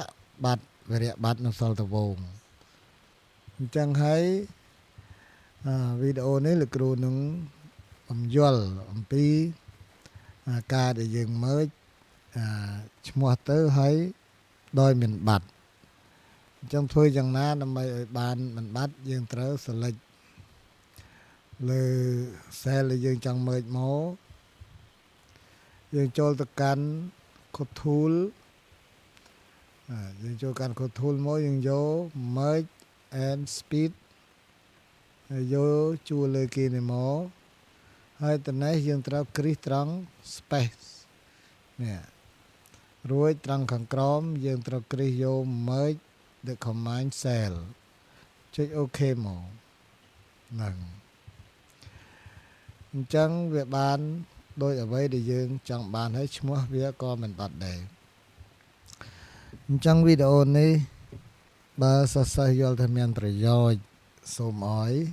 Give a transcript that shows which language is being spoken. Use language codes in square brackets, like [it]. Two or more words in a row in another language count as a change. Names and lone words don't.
[km] បាត់វិរៈបាត់នៅសល់តែវងអញ្ចឹងហើយវីដេអូនេះលោកគ្រូនឹងបំយល់អំពីការដែលយើងមើលឈ្មោះទៅហើយដោយមិនបាត់អញ្ចឹងធ្វើយ៉ាងណាដើម្បីឲ្យបានមិនបាត់យើងត្រូវ select លើ cell ដែលយើងចង់មើលមក យើងចូលទៅកាន់ [en] code tool [km] យើងចូលកាន់ [en] code tool [km] មកយើងយក [en] merge and speed [km] ហើយយកជួរលើគេនេះមកហើយតនេះយើងត្រូវគ្រីសត្រង់ space នេះរួចត្រង់ខាងក្រោមយើងត្រូវគ្រីសយក [en] merge the combined cell [km] ចុច OK មកហ្នឹង អញ្ចឹងវាបានដោយអ្វីដែលយើងចង់បានហើយឈ្មោះវាក៏មិនបាត់ដែរអញ្ចឹងវីដេអូនេះបើសិស្សយល់ថាមានប្រយោជន៍សូមអរ